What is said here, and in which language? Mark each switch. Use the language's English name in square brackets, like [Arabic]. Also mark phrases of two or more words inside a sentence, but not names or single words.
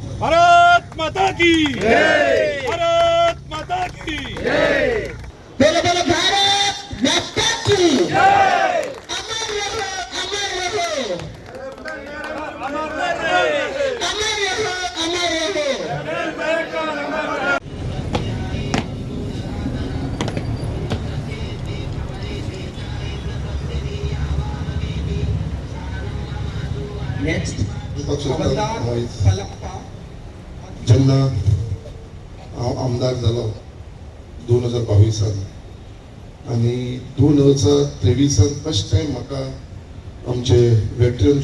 [Hindi] भारत माता की जय, भारत माता की जय, बोलो बोलो भारत माता की जय, अमर रहो अमर रहो अमर रहे, अमर रहो अमर रहो। नेक्स्ट [Konkani] जेन्ना हांव आमदार जालो 2022 आनी 2023 [English] first time [Konkani] म्हाका आमचे वेटरन